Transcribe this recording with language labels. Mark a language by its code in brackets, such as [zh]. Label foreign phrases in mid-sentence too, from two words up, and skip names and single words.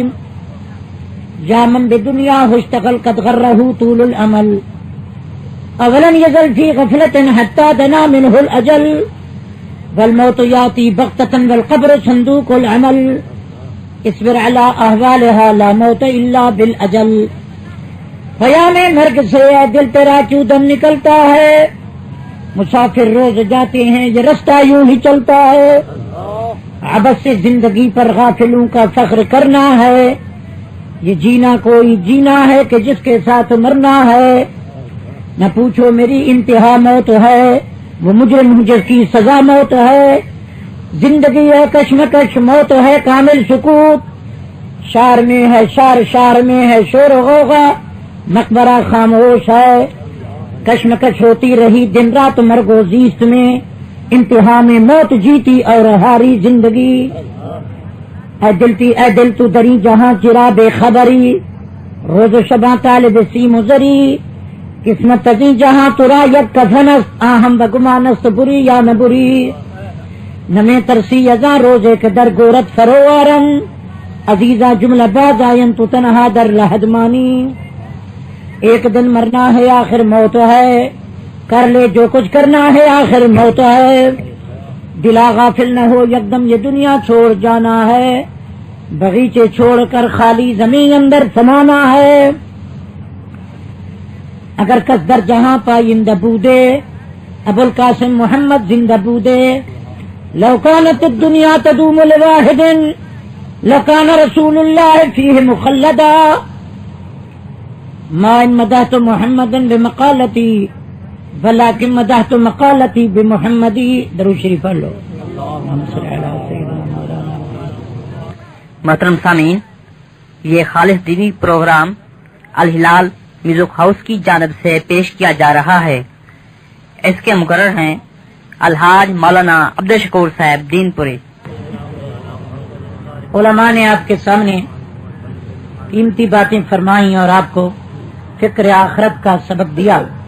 [ar] يا من بدنياه اشتغل قد غره طول الأمل أولن يزل في غفلة حتى دنا منه الأجل. والموت يأتي بغتة والقبر صندوق العمل. اصبر على أهوالها لا موت إلا بالأجل. [ur] خیام مرگ سے دل تیرا کیوں دم نکلتا ہے؟ مسافر روز جاتے ہیں یہ رستہ یوں ہی چلتا ہے. عبث سے زندگی پر غافلوں کا فخر کرنا ہے. یہ جینا کوئی جینا ہے کہ جس کے ساتھ مرنا ہے. نہ پوچھو میری انتہا موت ہے وہ مجرم جس کی سزا موت ہے. زندگی ہے کشمکش موت ہے کامل سکوت. شار میں ہے شار میں ہے شور و غوغا مقبرہ خاموش ہے. کشمکش ہوتی رہی دن رات مرگ و زیست میں. انتہا میں موت جیتی اور ہاری زندگی. [fa] اے دل تو دری جہاں چرا بے خبری. روز و شباں طالب سیم و زری. قسمت تزی جہاں ترا یک کفنست آہم بگمانست بری یا نہ بری. نمے ترسی ازاں روزے کے در گورت فروارم. عزیزہ جملہ باز آئین تو تنہا در لحدمانی. [ur] ایک دن مرنا ہے آخر موت ہے، کر لے جو کچھ کرنا ہے آخر موت ہے، دلا غافل نہ ہو یکدم یہ دنیا چھوڑ جانا ہے، بغیچے چھوڑ کر خالی زمین اندر سمانا ہے، [fa] اگر کس در جہاں پائندہ بودے ابو القاسم محمد زندہ بودے، [ar] لو كانت الدنيا تدوم لواحد لكان رسول الله فيه مخلدا، ما ان مدحت محمدا بمقالتي ولكن مدحت مقالتي بمحمدی۔ [ur] درود شریف پڑھ لو۔ [ar] اللهم صل على سيدنا مولانا۔ [ur] محترم سامعین، یہ خالص دینی پروگرام الہلال میوزک ہاؤس کی جانب سے پیش کیا جا رہا ہے۔ اس کے مقرر ہیں الحاج مولانا عبدالشکور صاحب دین پوری۔ علماء نے آپ کے سامنے قیمتی باتیں فرمائیں اور آپ کو فکر آخرت کا سبق دیا۔